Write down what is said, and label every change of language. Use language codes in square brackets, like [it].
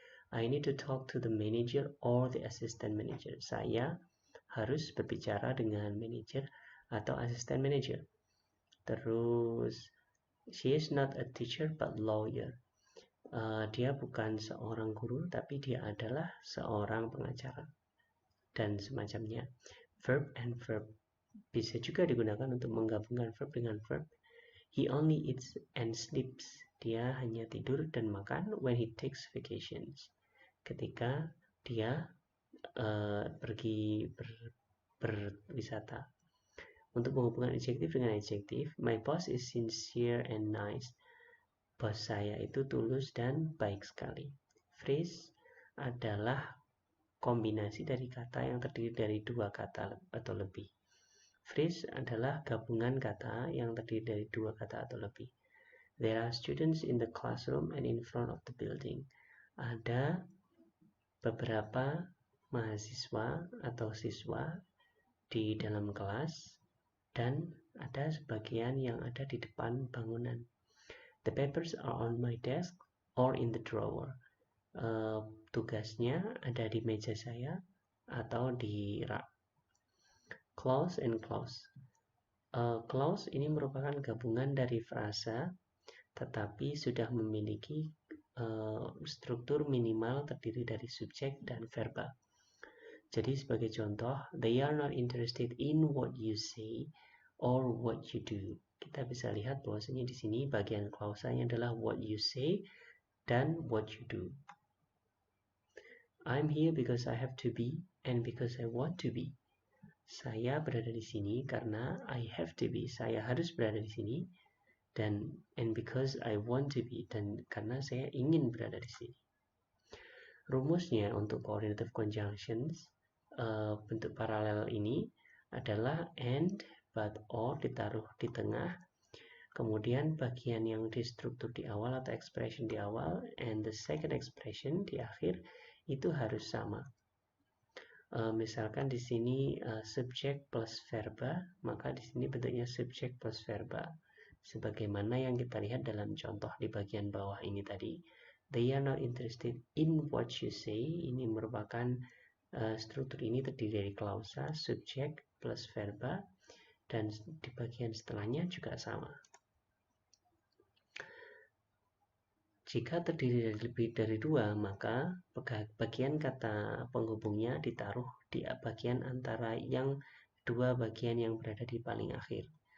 [en] I need to talk to the manager or the assistant manager. [id] Saya harus berbicara dengan manager atau asisten manager. Terus, [en] she is not a teacher but lawyer. [id] Dia bukan seorang guru, tapi dia adalah seorang pengacara. Dan semacamnya. Verb and verb bisa juga digunakan untuk menggabungkan verb dengan verb. [en] He only eats and sleeps. [id] Dia hanya tidur dan makan [en] when he takes vacations. [id] Ketika dia pergi berwisata. Untuk menghubungkan adjektif dengan adjektif, [en] my boss is sincere and nice. [id] Bos saya itu tulus dan baik sekali. Phrase adalah kombinasi dari kata yang terdiri dari dua kata atau lebih. Phrase adalah gabungan kata yang terdiri dari dua kata atau lebih. [en] There are students in the classroom and in front of the building. [id] Ada beberapa mahasiswa atau siswa di dalam kelas dan ada sebagian yang ada di depan bangunan. [en] The papers are on my desk or in the drawer. [id] Tugasnya ada di meja saya atau di rak. [en] Clause and clause. [id] Clause ini merupakan gabungan dari frasa, tetapi sudah memiliki struktur minimal terdiri dari subjek dan verba. Jadi sebagai contoh, [en] they are not interested in what you say or what you do. [id] Kita bisa lihat bahwasanya di sini bagian klausanya adalah [en] what you say [id] dan [en] what you do. I'm here because I have to be and because I want to be. [id] Saya berada di sini karena [en] I have to be. [id] Saya harus berada di sini. Dan [en] and because I want to be. [id] Dan karena saya ingin berada di sini. Rumusnya untuk coordinative conjunctions, bentuk paralel ini adalah and, but, or ditaruh di tengah. Kemudian bagian yang distruktur di awal atau expression di awal [en] and the second expression [id] di akhir itu harus sama. Misalkan di sini subjek plus verba, maka di sini bentuknya subjek plus verba. Sebagaimana yang kita lihat dalam contoh di bagian bawah ini tadi. [en] They are not interested in what you say. [id] Ini merupakan struktur ini terdiri dari klausa, subjek plus verba, dan di bagian setelahnya juga sama. Jika terdiri dari lebih dari dua, maka bagian kata penghubungnya ditaruh di bagian antara yang dua bagian yang berada di paling akhir.